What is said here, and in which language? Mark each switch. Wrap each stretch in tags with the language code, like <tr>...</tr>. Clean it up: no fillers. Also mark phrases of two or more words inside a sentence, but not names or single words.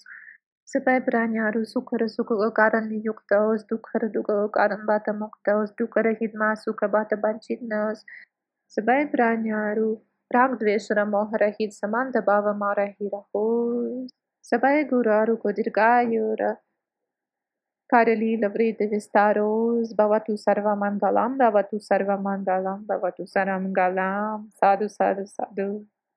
<ne>सबै प्राणीहरू सुख र सुखको कारणले युक्त होस्, दुःख र दुःखको कारणबाट मुक्त होस्, दुःखरहितमा सुखबाट वञ्चित नहोस्। सबै प्राणीहरू राग द्वेष र मोहरहित समान्त भावमा रहिरहोस्। सबै गुरुहरूको दीर्घायु र कार्यलीला वृद्धि विस्तार होस्।</ne> <sa>भवतु सर्वमङ्गलं, भवतु सर्वमङ्गलं, भवतु सर्वमङ्गलं। साधु साधु साधु।</sa>